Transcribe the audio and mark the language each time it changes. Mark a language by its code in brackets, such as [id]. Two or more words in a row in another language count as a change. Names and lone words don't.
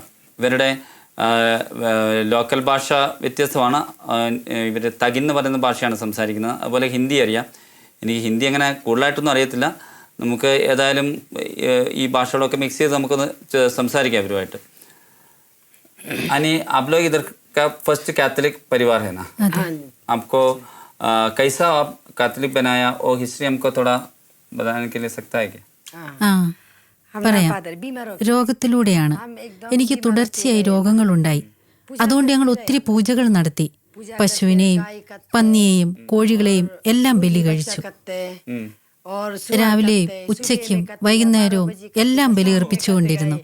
[ml] ഇവരുടെ ലോക്കൽ ഭാഷ വ്യത്യസ്തമാണ്. ഇവർ തകിന്ന് പറയുന്ന ഭാഷയാണ് സംസാരിക്കുന്നത്. അതുപോലെ ഹിന്ദി അറിയാം. എനിക്ക് ഹിന്ദി അങ്ങനെ കൂടുതലായിട്ടൊന്നും അറിയത്തില്ല. നമുക്ക് ഏതായാലും ഈ ഭാഷകളൊക്കെ മിക്സ് ചെയ്ത് നമുക്കൊന്ന് സംസാരിക്കാം ഇവരുമായിട്ട്. [hi] അനി आप लोग इधर का [en] first Catholic [hi] परिवार है ना? आपको कैसा आप कैथोलिक बनाया और हिस्ट्री हमको थोड़ा बताने के लिए सकता है क्या? [ml] പറയാം. രോഗത്തിലൂടെയാണ്. എനിക്ക് തുടർച്ചയായി രോഗങ്ങളുണ്ടായി. അതുകൊണ്ട് ഞങ്ങൾ ഒത്തിരി പൂജകൾ നടത്തി. പശുവിനെയും പന്നിയെയും കോഴികളെയും എല്ലാം ബലി കഴിച്ചു. രാവിലെയും ഉച്ചയ്ക്കും വൈകുന്നേരവും എല്ലാം ബലിയർപ്പിച്ചുകൊണ്ടിരുന്നു.